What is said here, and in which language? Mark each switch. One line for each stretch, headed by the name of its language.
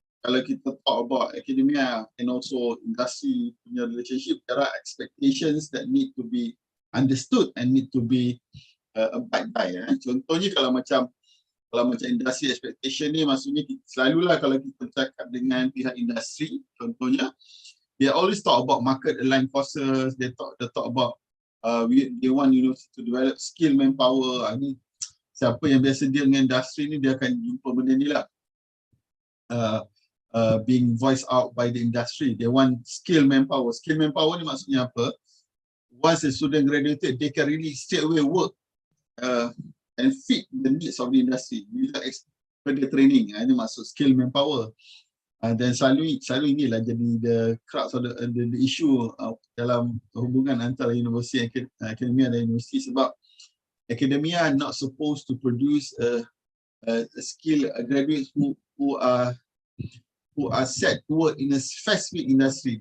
Malay: Kalau kita
English: talk about academia and also industry punya relationship, there are expectations that need to be understood and need to be abide by.
Malay: Contohnya kalau macam industri expectation ni, maksudnya selalulah kalau kita cakap dengan pihak industri, contohnya
English: they always talk about market aligned courses. They talk about they want university to develop skill manpower.
Malay: Ni siapa yang biasa deal dengan industri ni, dia akan jumpa benda ni lah.
English: Being voiced out by the industry. They want skill manpower. Skill manpower
Malay: ni maksudnya apa?
English: Once a student graduated, they can really straight away work and fit the needs of the industry without further training.
Malay: Ini maksud skill manpower. Dan selalu inilah jadi
English: the crux of the issue
Malay: dalam hubungan antara universiti, akademia dan universiti, sebab
English: academia are not supposed to produce a skill graduates who are set to work in a specific industry.